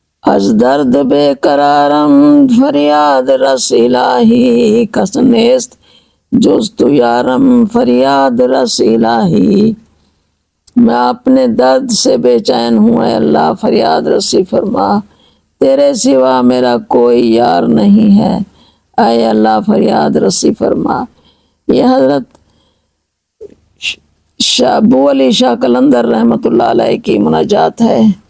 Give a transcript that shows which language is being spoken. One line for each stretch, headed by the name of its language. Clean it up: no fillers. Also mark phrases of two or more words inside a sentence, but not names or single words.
Persian: از درد بے قرارم فریاد رس الہی، کس نیست جز تو یارم فریاد رس الہی۔
Urdu: میں اپنے درد سے بے چین ہوں، اے اللہ فریاد رسی فرما، تیرے سوا میرا کوئی یار نہیں ہے، اے اللہ فریاد رسی فرما۔ یہ حضرت ابو علی شاہ قلندر رحمۃ اللہ علیہ کی مناجات ہے۔